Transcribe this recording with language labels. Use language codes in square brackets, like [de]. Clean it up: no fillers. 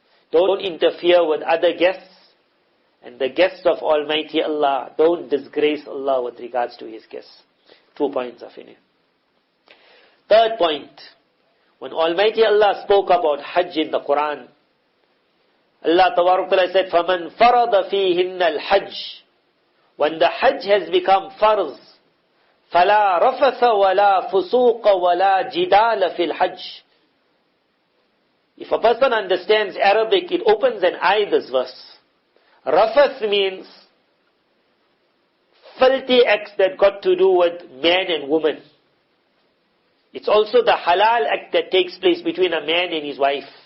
[en] Don't interfere with other guests. And the guests of Almighty Allah, don't disgrace Allah with regards to His guests. 2 points of it. Third point, when Almighty Allah spoke about Hajj in the Qur'an, Allah Ta'ala said, [ar] فَمَنْ فَرَضَ فِيهِنَّ الْحَجِّ. [en] When the Hajj has become farz, [ar] فَلَا رَفَثَ وَلَا فُسُوقَ وَلَا جِدَالَ فِي الْحَجِّ. [en] If a person understands Arabic, it opens an eye, this verse. Rafath means filthy acts that got to do with man and woman. It's also the halal act that takes place between a man and his wife.